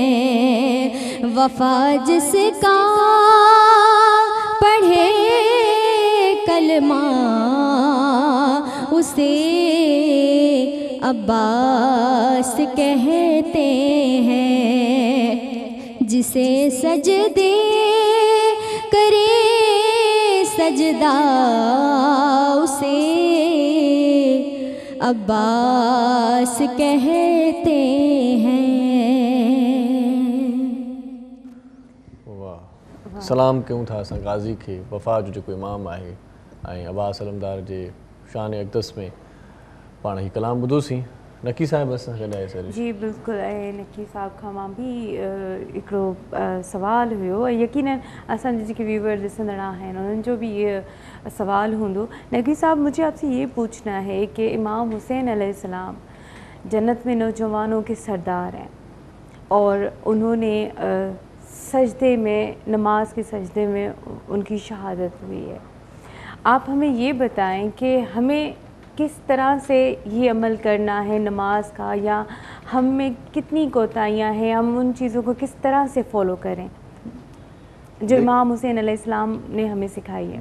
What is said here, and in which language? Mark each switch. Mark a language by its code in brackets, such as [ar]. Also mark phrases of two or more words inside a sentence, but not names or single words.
[ur] وفا جس کا پڑھے کلمہ اسے عباس کہتے ہیں، جسے سجدے کرے سجدہ اسے عباس کہتے ہیں۔ [sd] सलाम कयूं था असां गाज़ी खे वफ़ा जो जेको इमाम आहे ऐं अब्बास अलमदार जे शान अक़दस में पाण ही कलाम ॿुधोसीं। नकी साहिब असां गॾाए सर। जी बिल्कुलु, ऐं नकी साहब खां मां बि हिकिड़ो सवाल हुयो, ऐं यकीनन असांजे जेके व्यूवर ॾिसंदड़ आहिनि उन्हनि जो भी ये सवाल हूंदो। [ur] نقی صاحب، مجھے آپ سے یہ پوچھنا ہے کہ امام حسین علیہ السلام جنت میں نوجوانوں کے سردار ہیں اور انہوں نے سجدے میں، نماز کے سجدے میں ان کی شہادت ہوئی ہے. آپ ہمیں یہ بتائیں کہ ہمیں کس طرح سے یہ عمل کرنا ہے نماز کا، یا ہم میں کتنی کوتاہیاں ہیں، ہم ان چیزوں کو کس طرح سے فالو کریں جو امام حسین علیہ السلام نے ہمیں سکھائی ہے.